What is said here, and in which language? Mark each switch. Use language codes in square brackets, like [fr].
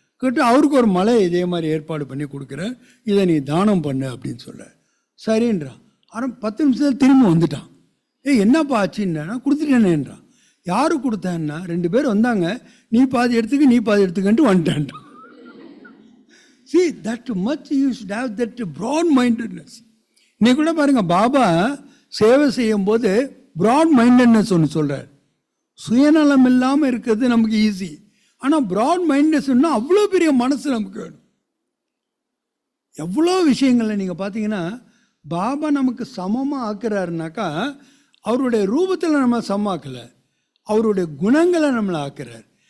[ta] கேட்டு அவருக்கு ஒரு மலையை இதே மாதிரி ஏற்பாடு பண்ணி கொடுக்குறார், இதை நீ தானம் பண்ணு அப்படின்னு சொல்கிறார். சரின்றான். ஆனால் 10 நிமிஷத்தில் திரும்ப வந்துட்டான். என்னப்பா ஆச்சுன்னா, கொடுத்துட்டேனேன்றான். யாரு கொடுத்தேன்னா, 2 பேர் வந்தாங்க, நீ பாதி எடுத்துக்க, நீ பாதி எடுத்துக்கன்ட்டு வந்துட்டான்ட்டான். [en] See, that much you should have that broad mindedness. [ta] நீ கூட பாருங்க, பாபா சேவை செய்யும் போது ப்ராட் மைண்டட்னஸ் ஒன்று சொல்கிறார். சுயநலம் இல்லாமல் இருக்கிறது நமக்கு ஈஸி, ஆனால் ப்ராட் மைண்டட்னஸ்னா அவ்வளோ பெரிய மனசு நமக்கு வேணும். எவ்வளோ விஷயங்களை நீங்கள் பார்த்தீங்கன்னா பாபா நமக்கு சமமாக ஆக்குறாருனாக்கா, அவருடைய ரூபத்தில் நம்ம சமமாக்கலை, அவருடைய குணங்களை நம்மளை ஆக்குறார்.